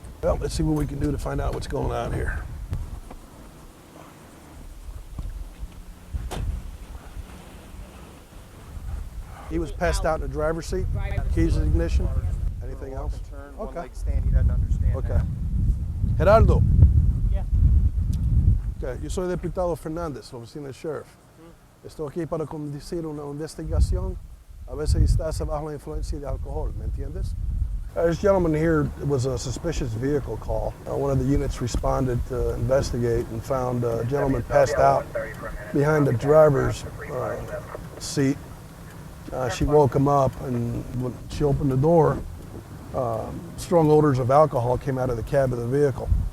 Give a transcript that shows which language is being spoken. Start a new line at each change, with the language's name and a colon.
English: Well, let's see what we can do to find out what's going on here. He was passed out in the driver's seat. Keys to ignition. Anything else? One Okay. leg stand, he doesn't understand Okay. that. Gerardo. Yeah.
Spanish: Okay, yo soy diputado Fernández, oficina del sheriff. Estoy aquí para conducir una investigación. A veces estás bajo la influencia de alcohol, ¿me entiendes?
English: This gentleman here was a suspicious vehicle call. One of the units responded to investigate and found a gentleman passed out behind the driver's seat. She woke him up, and when she opened the door, strong odors of alcohol came out of the cab of the vehicle.